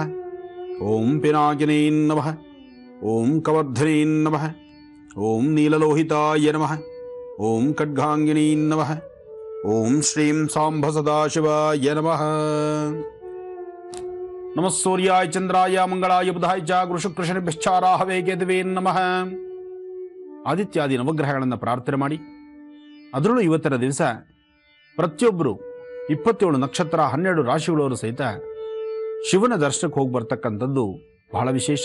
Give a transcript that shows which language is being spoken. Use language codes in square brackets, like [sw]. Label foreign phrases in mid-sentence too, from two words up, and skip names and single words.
[sa] ಓಂ ಪಿನಾಕಿನೇ ನಮಃ. ಓಂ ಕವರ್ಧನೇ ನಮಃ. ಓಂ ನೀಲಲೋಹಿತಾಯ ನಮಃ. ಓಂ ಖಡ್ಗಾಂಗಿನೇ ನಮಃ. ಓಂ ಶ್ರೀಂ ಸಾಂಬ ಸದಾಶಿವಾಯ ನಮಃ. ನಮಃ ಸೂರ್ಯಾಯ ಚಂದ್ರಾಯ ಮಂಗಳಾಯ ಬುಧಾಯ ಚ ಗುರು ಶುಕ್ರ ಶನಿಭ್ಯಶ್ಚಾರಾಹವೇ ಕೇತವೇ ನಮಃ. [kn] ಆದಿತ್ಯಾದಿ ನವಗ್ರಹಗಳನ್ನು ಪ್ರಾರ್ಥನೆ ಮಾಡಿ, ಅದರಲ್ಲೂ ಇವತ್ತಿನ ದಿವಸ ಪ್ರತಿಯೊಬ್ಬರು 27 ನಕ್ಷತ್ರ 12 ರಾಶಿಗಳವರು ಸಹಿತ ಶಿವನ ದರ್ಶನಕ್ಕೆ ಹೋಗಿ ಬರ್ತಕ್ಕಂಥದ್ದು ಬಹಳ ವಿಶೇಷ.